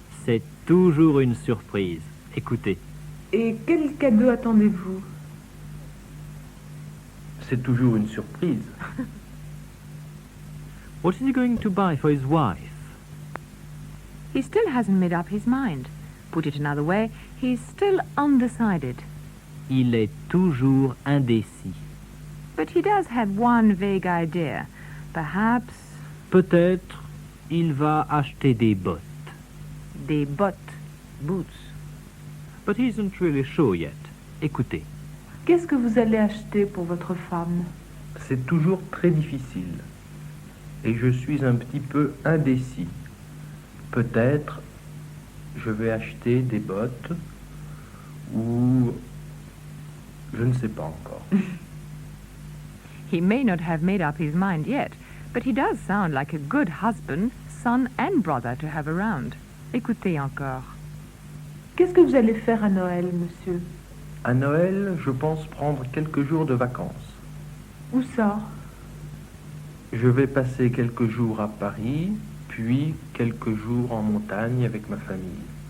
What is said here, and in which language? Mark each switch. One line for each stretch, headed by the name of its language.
French: C'est toujours une surprise. Écoutez, Et quel cadeau attendez-vous? C'est toujours une surprise.
English: what is he going to buy for his wife? He still hasn't made up his mind. Put it another way, he's still undecided.
French: Il est toujours indécis.
English: But he does have one vague idea. Perhaps
French: Peut-être il va acheter des bottes. des bottes, boots.
English: But he isn't really sure yet.
French: Écoutez, Qu'est-ce que vous allez acheter pour votre femme? C'est toujours très difficile. Et je suis un petit peu indécis. Peut-être je vais acheter des bottes ou je ne sais pas encore.
English: He may not have made up his mind yet, but he does sound like a good husband, son and brother to have around.
French: Écoutez encore. Qu'est-ce que vous allez faire à Noël, monsieur? À Noël, je pense prendre quelques jours de vacances. Où ça? Je vais passer quelques jours à Paris, puis quelques jours en montagne avec ma famille.